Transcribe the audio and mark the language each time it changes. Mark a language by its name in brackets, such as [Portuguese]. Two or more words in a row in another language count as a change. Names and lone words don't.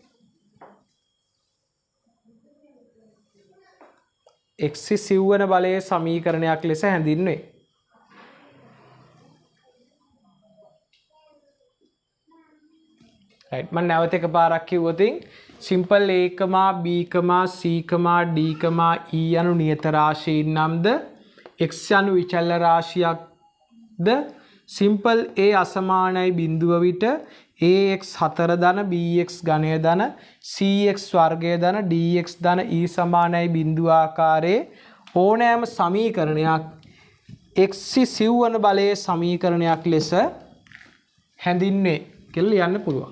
[Sinhala] x සිව්වන බලයේ සමීකරණයක් ලෙස හැඳින්වේ. right මම නැවත එකපාරක් කිව්වොතින් simple a, b, c, d, e යනු නියත රාශීන් නම්ද x යනු විචල්‍ය රාශියක්ද simple a අසමානයි බිඳුව විට ax 4 ධන bx ඝනය ධන cx වර්ගය ධන dx ධන e සමානයි බිඳුව ආකාරයේ ඕනෑම සමීකරණයක් x සිව්වන බලයේ සමීකරණයක් ලෙස හැඳින්වේ කියලා ලියන්න පුළුවන්.